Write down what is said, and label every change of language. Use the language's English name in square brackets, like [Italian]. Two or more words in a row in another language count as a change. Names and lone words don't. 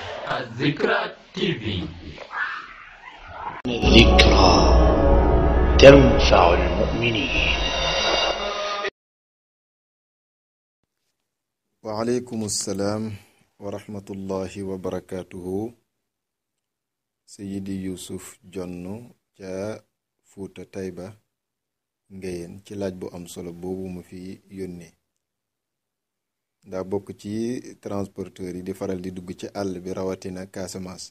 [Arabic] الذكرى تي في. ذكرى تنفع المؤمنين. وعليكم السلام ورحمة الله وبركاته. [Wolof] Seydi Youssouf Jonn ca Fuuta Tayba Ngéyeen ci laaj bu am solo boobu mu fi yónnee. daa bokk ci transporteur yi di faral di dugg ci àll bi rawatina Casamance.